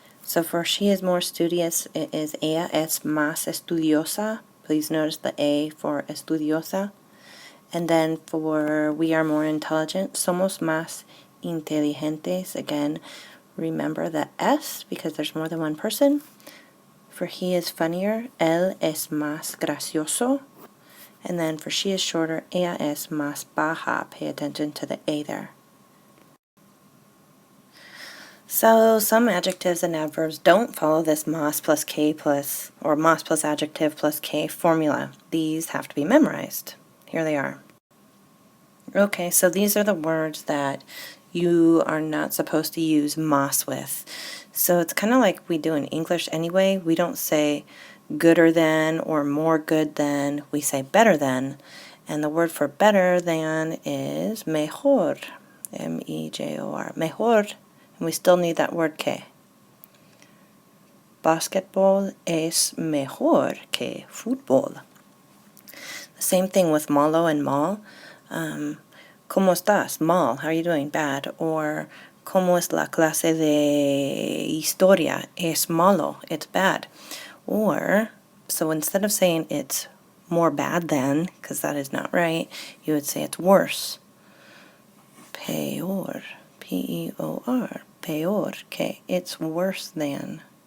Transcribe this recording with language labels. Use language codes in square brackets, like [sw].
[en] So for she is more studious, it is [es] ella es más estudiosa. [en] Please notice the A for estudiosa. And then for we are more intelligent, [es] somos más inteligentes. [en] Again, remember the S because there's more than one person. For he is funnier, [es] él es más gracioso. [en] And then for she is shorter, [es] ella es más baja. [en] Pay attention to the A there. So some adjectives and adverbs don't follow this más plus que plus, or más plus adjective plus que formula. These have to be memorized. Here they are. Okay, so these are the words that you are not supposed to use más with. So it's kind of like we do in English anyway. We don't say gooder than or more good than. We say better than. And the word for better than is mejor. M-E-J-O-R. Mejor. And we still need that word que. [es] Basketball es mejor que fútbol. [en] The same thing with malo and mal. [es] ¿Cómo estás? Mal. [en] How are you doing? Bad. [es] Or ¿cómo es la clase de historia? Es malo. [en] It's bad. Or, so instead of saying it's more bad than, because that is not right, you would say it's worse. [es] Peor. P-E-O-R. Peor que. [en] It's worse than.